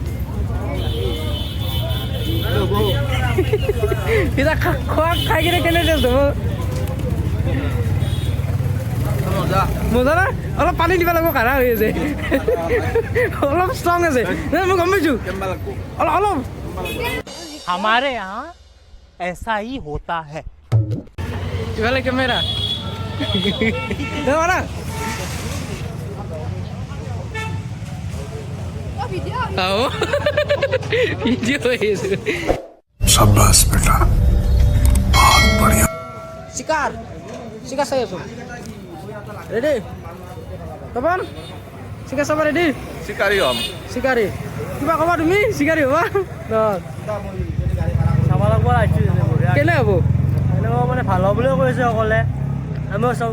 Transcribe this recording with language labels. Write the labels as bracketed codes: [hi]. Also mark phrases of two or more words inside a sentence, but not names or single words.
[as] এতিয়া খোৱা খাই কিনে কেনে টেষ্ট হ'ব? মজা না? অলপ পানী দিব লাগিব, কাঢ়া হৈ আছে, অলপ ষ্ট্ৰং আছে, মই গম পাইছোঁ অলপ। [hi] हमारे यहाँ ऐसा ही होता है। [as] ইফালে [en] camera video' [as] হৈ আছে। [hi] शाबाश बेटा, बहुत बढ़िया। [as] চিকাৰ চাই আছোঁ, ৰেডি তপন? চিকাৰ চাব ৰেডি? চিকাৰী হ'ম। চিকাৰী কিবা ক'বা তুমি? চিকাৰী হ'বা? চাব লাগিব কেনে হ'ব? এনেকুৱা মানে ভাল হ'ব বুলিও কৈছে অকলে, আমিও চাওঁ।